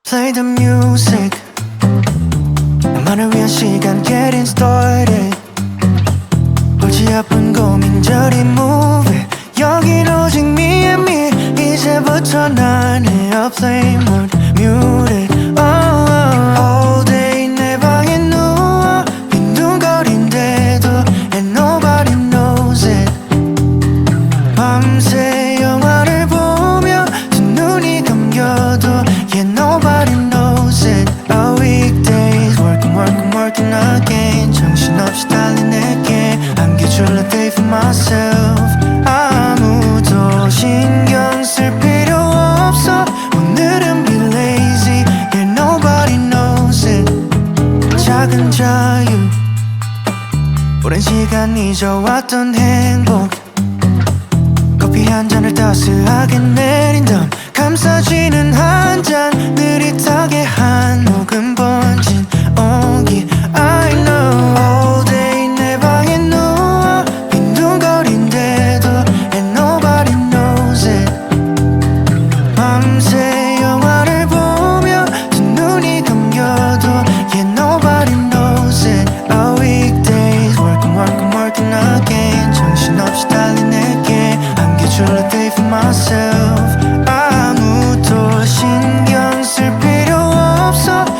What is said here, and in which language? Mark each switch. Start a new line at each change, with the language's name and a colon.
English: need the music.
Korean: 나만을 위한 시간
English: getting started.
Korean: 골치 아픈 고민저리
English: move it.
Korean: 여긴 오직
English: me and me.
Korean: 이제부터 난
English: airplane mode muted. All day
Korean: 내 방에 누워 빈둥거린대도
English: and nobody knows it.
Korean: 밤새 영화를 보며 두 눈이 감겨도 yeah
English: nobody knows it. Our weekdays working again.
Korean: 정신없이 달린 내게 안겨줄
English: a day for myself.
Korean: 아무도 신경 쓸 필요 없어. 오늘은
English: be lazy. Yeah nobody knows it.
Korean: 작은 자유 오랜 시간 잊어왔던 행복. 커피 한 잔을 따스하게 내린 다음 감싸지는 한 잔 느릿하게 한 모금 번진 온기.
English: I know all day
Korean: 내 방에 누워 빈둥거린대도
English: and nobody knows it.
Korean: 밤새 영화를 보며 두 눈이 감겨도 yeah
English: nobody knows it. Our weekdays working again.
Korean: 정신없이 달린 내게 안겨줄
English: a day for myself.
Korean: 아무도 신경 쓸 필요 없어.